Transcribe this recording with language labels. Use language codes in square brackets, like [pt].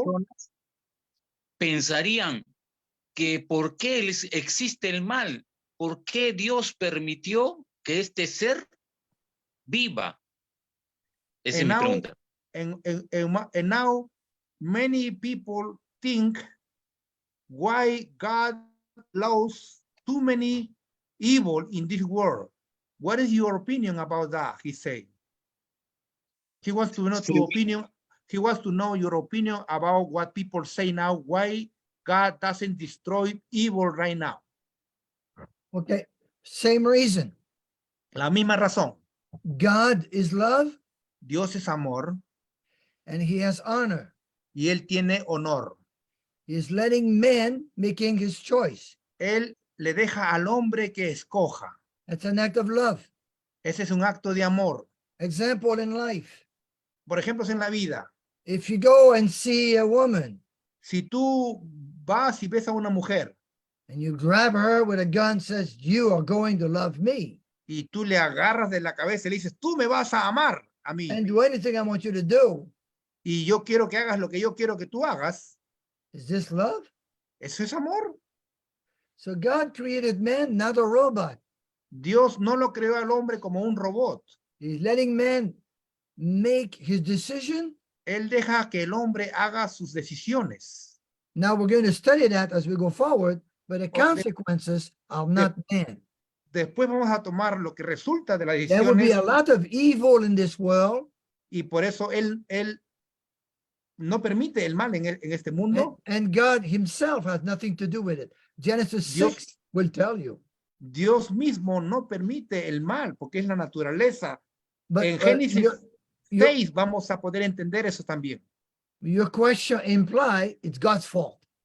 [es] personas pensarían que por qué existe el mal? ¿Por qué Dios permitió que este ser viva? Esa es [en] And [es] mi [en] now- [es] pregunta. [en] and now many people think why God allows too many evil in this world. What is your opinion about that? He said. He wants to know [es] Sí. [en] your opinion. He wants to know your opinion about what people say now. Why God doesn't destroy evil right now. Okay. Same reason. [es] La misma razón. [en] God is love [es] Dios es amor [en] and he has honor. [es] y él tiene honor. [en] He is letting man making his choice. [es] Él le deja al hombre que escoja. [en] It's an act of love. [es] Ese es un acto de amor. [en] Example in life. [es] Por ejemplo, en la vida. [en] If you go and see a woman [es] Si tú vas y ves a una mujer [en] and you grab her with a gun, says, you are going to love me [es] y tú le agarras de la cabeza y le dices, tú me vas a amar a mí [en] and do anything I want you to do, [es] y yo quiero que hagas lo que yo quiero que tú hagas, [en] is this love? [es] eso es amor. [en] So God created man, not a robot. [es] Dios no lo creó al hombre como un robot. [en] He's letting man make his decision. [es] Él deja que el hombre haga sus decisiones. [en] Now we're going to study that as we go forward, but the Okay. consequences are not man. [es] Después vamos a tomar lo que resulta de las [en] There will be [es] decisiones [en] a lot of evil in this world, [es] y por eso él no permite el mal en este mundo. [en] and God himself has nothing to do with it. Genesis [es] Dios- [en] 6 will tell you. [es] Dios mismo no permite el mal porque es la naturaleza. [en] But [es] En Génesis [en] your [es] 6 vamos a poder entender eso también. [en] question imply it's God's fault.